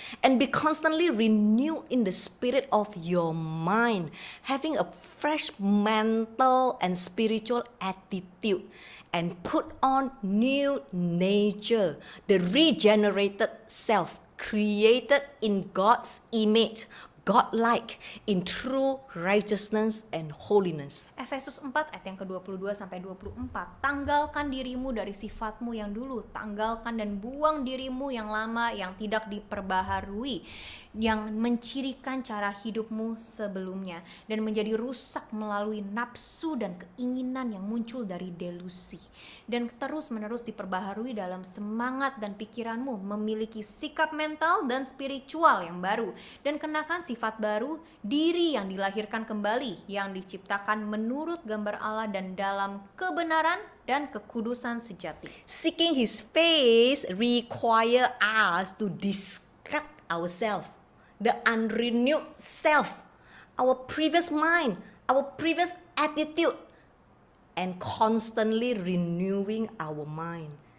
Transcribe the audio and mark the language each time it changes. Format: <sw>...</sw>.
<en>and be constantly renewed in the spirit of your mind, having a fresh mental and spiritual attitude, and put on new nature, the regenerated self, created in God's image, God-like, in true righteousness and holiness.</en> <id>Efesus 4 ayat yang ke-22 sampai 24. Tanggalkan dirimu dari sifatmu yang dulu, tanggalkan dan buang dirimu yang lama yang tidak diperbaharui, yang mencirikan cara hidupmu sebelumnya dan menjadi rusak melalui nafsu dan keinginan yang muncul dari delusi, dan terus-menerus diperbaharui dalam semangat dan pikiranmu, memiliki sikap mental dan spiritual yang baru, dan kenakan sifat baru, diri yang dilahirkan kembali, yang diciptakan menurut gambar Allah dan dalam kebenaran dan kekudusan sejati.</id> <en>Seeking His face require us to discard ourselves, the unrenewed self, our previous mind, our previous attitude, and constantly renewing our mind.</en>